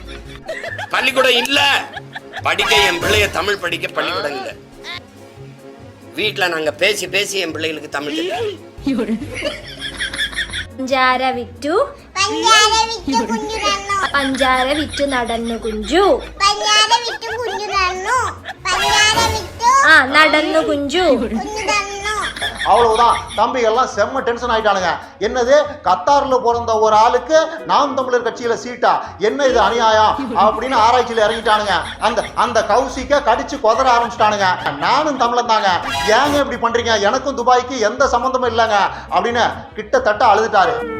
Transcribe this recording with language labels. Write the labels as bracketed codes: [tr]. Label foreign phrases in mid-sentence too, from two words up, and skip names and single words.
[ta] பள்ளிக்கூடம் இல்ல, படிக்க என் பிள்ளைய தமிழ் படிக்க பள்ளிக்கூடம் இல்ல. வீட்டுல நாங்க பேசி பேசி என் பிள்ளைகளுக்கு தமிழ் தெரியும். [ml] പഞ്ചാര വിറ്റു പഞ്ചാര വിറ്റു നടന്നു കുഞ്ചു നടന്നു കുഞ്ചു. [ta] அவ்வளவுதான். தம்பி எல்லாம் செம்ம டென்ஷன் ஆயிட்டானுங்க. என்னது கத்தார்ல பிறந்த ஒரு ஆளுக்கு நாம் தமிழர் கட்சியில சீட்டா, என்ன இது அநியாயம் அப்படின்னு ஆராய்ச்சியில இறங்கிட்டானுங்க. அந்த கௌசிக்க கடிச்சு கொதற ஆரம்பிச்சிட்டானுங்க. நானும் தமிழன் தாங்க, ஏங்க இப்படி பண்றீங்க, எனக்கும் துபாய்க்கு எந்த சம்பந்தமும் இல்லைங்க அப்படின்னு கிட்டத்தட்ட அழுதுட்டாரு.